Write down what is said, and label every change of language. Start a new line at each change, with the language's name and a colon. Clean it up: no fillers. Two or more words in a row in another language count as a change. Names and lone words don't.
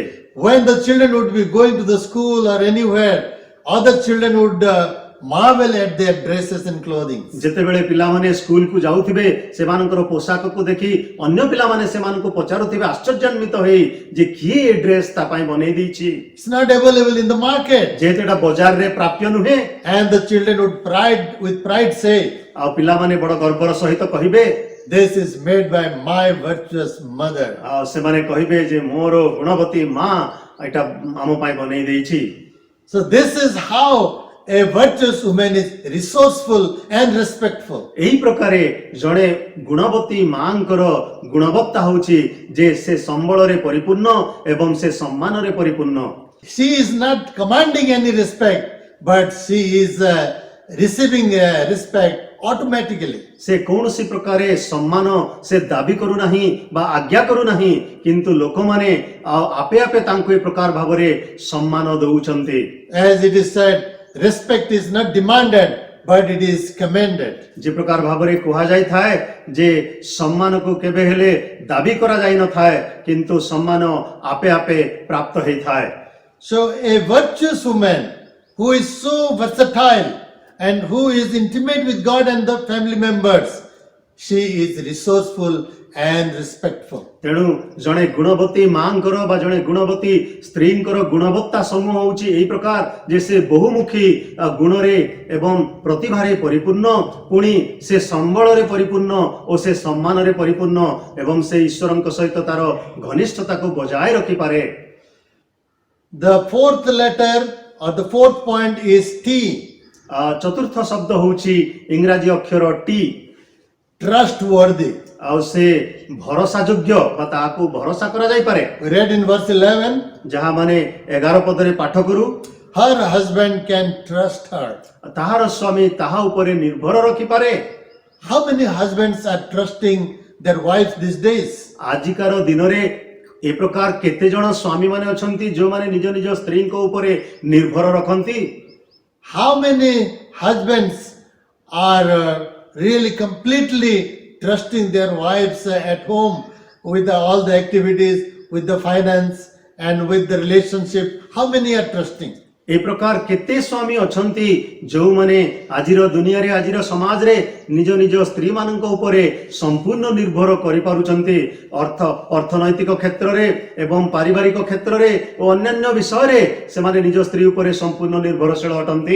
English: When the children would be going to the school or anywhere, other children would marvel at their dresses and clothing.
Odia: ଯେତେବେଳେ ପିଲାମାନେ ସ୍କୁଲକୁ ଯାଉଥିବେ ସେମାନଙ୍କର ପୋଷାକକୁ ଦେଖି ଅନ୍ୟ ପିଲାମାନେ ସେମାନଙ୍କୁ ପଚାରୁଥିବେ ଆଶ୍ଚର୍ଯ୍ୟାନ୍ୱିତ ହୋଇ ଯେ କିଏ ଏ ଡ୍ରେସ୍ ତା ପାଇଁ ବନେଇ ଦେଇଛି,
English: It's not available in the market.
Odia: ଯେହେତୁ ଏଟା ବଜାରରେ ପ୍ରାପ୍ୟ ନୁହେଁ।
English: And the children would with pride say,
Odia: ଆଉ ପିଲାମାନେ ବଡ ଗର୍ବର ସହିତ କହିବେ,
English: this is made by my virtuous mother.
Odia: ଆଉ ସେମାନେ କହିବେ ଯେ ମୋର ଗୁଣବତୀ ମା ଏଟା ଆମ ପାଇଁ ବନେଇ ଦେଇଛି।
English: So this is how a virtuous woman is resourceful and respectful.
Odia: ଏହି ପ୍ରକାରେ ଜଣେ ଗୁଣବତୀ ମାଙ୍କର ଗୁଣବତ୍ତା ହଉଛି ଯେ ସେ ସମ୍ବଳରେ ପରିପୂର୍ଣ୍ଣ ଏବଂ ସେ ସମ୍ମାନରେ ପରିପୂର୍ଣ୍ଣ।
English: She is not commanding any respect, but she is receiving respect automatically.
Odia: ସେ କୌଣସି ପ୍ରକାରେ ସମ୍ମାନ ସେ ଦାବି କରୁନାହିଁ ବା ଆଜ୍ଞା କରୁନାହିଁ, କିନ୍ତୁ ଲୋକମାନେ ଆଉ ଆପେ ଆପେ ତାଙ୍କୁ ଏ ପ୍ରକାର ଭାବରେ ସମ୍ମାନ ଦଉଛନ୍ତି।
English: As it is said, respect is not demanded, but it is commended.
Odia: ଯେ ପ୍ରକାର ଭାବରେ କୁହାଯାଇଥାଏ ଯେ ସମ୍ମାନକୁ କେବେ ହେଲେ ଦାବି କରାଯାଇନଥାଏ, କିନ୍ତୁ ସମ୍ମାନ ଆପେ ଆପେ ପ୍ରାପ୍ତ ହେଇଥାଏ।
English: So a virtuous woman who is so versatile and who is intimate with God and the family members, she is resourceful and respectful.
Odia: ତେଣୁ ଜଣେ ଗୁଣବତୀ ମାଙ୍କର ବା ଜଣେ ଗୁଣବତୀ ସ୍ତ୍ରୀଙ୍କର ଗୁଣବତ୍ତା ସମୂହ ହେଉଛି ଏହି ପ୍ରକାର ଯେ ସେ ବହୁମୁଖୀ ଗୁଣରେ ଏବଂ ପ୍ରତିଭାରେ ପରିପୂର୍ଣ୍ଣ, ପୁଣି ସେ ସମ୍ବଳରେ ପରିପୂର୍ଣ୍ଣ ଓ ସେ ସମ୍ମାନରେ ପରିପୂର୍ଣ୍ଣ ଏବଂ ସେ ଈଶ୍ୱରଙ୍କ ସହିତ ତାର ଘନିଷ୍ଠତାକୁ ବଜାୟ ରଖିପାରେ।
English: The fourth letter or the fourth point is T.
Odia: ଚତୁର୍ଥ ଶବ୍ଦ ହେଉଛି ଇଂରାଜୀ ଅକ୍ଷର ଟି।
English: Trustworthy.
Odia: ଆଉ ସେ ଭରସା ଯୋଗ୍ୟ ବା ତାହାକୁ ଭରସା କରାଯାଇପାରେ।
English: We read in verse 11,
Odia: ଯାହା ମାନେ 11 ପଦରେ ପାଠ କରୁ,
English: her husband can trust her.
Odia: ତାହାର ସ୍ୱାମୀ ତାହା ଉପରେ ନିର୍ଭର ରଖିପାରେ।
English: How many husbands are trusting their wives these days?
Odia: ଆଜିକାର ଦିନରେ ଏ ପ୍ରକାର କେତେ ଜଣ ସ୍ୱାମୀ ମାନେ ଅଛନ୍ତି ଯେଉଁମାନେ ନିଜ ନିଜ ସ୍ତ୍ରୀଙ୍କ ଉପରେ ନିର୍ଭର ରଖନ୍ତି?
English: How many husbands are really completely trusting their wives at home with all the activities, with the finance and with the relationship? How many are trusting?
Odia: ଏ ପ୍ରକାର କେତେ ସ୍ୱାମୀ ଅଛନ୍ତି ଯେଉଁମାନେ ଆଜିର ଦୁନିଆରେ ଆଜିର ସମାଜରେ ନିଜ ନିଜ ସ୍ତ୍ରୀ ମାନଙ୍କ ଉପରେ ସମ୍ପୂର୍ଣ୍ଣ ନିର୍ଭର କରିପାରୁଛନ୍ତି, ଅର୍ଥନୈତିକ କ୍ଷେତ୍ରରେ ଏବଂ ପାରିବାରିକ କ୍ଷେତ୍ରରେ ଓ ଅନ୍ୟାନ୍ୟ ବିଷୟରେ ସେମାନେ ନିଜ ସ୍ତ୍ରୀ ଉପରେ ସମ୍ପୂର୍ଣ୍ଣ ନିର୍ଭରଶୀଳ ଅଟନ୍ତି।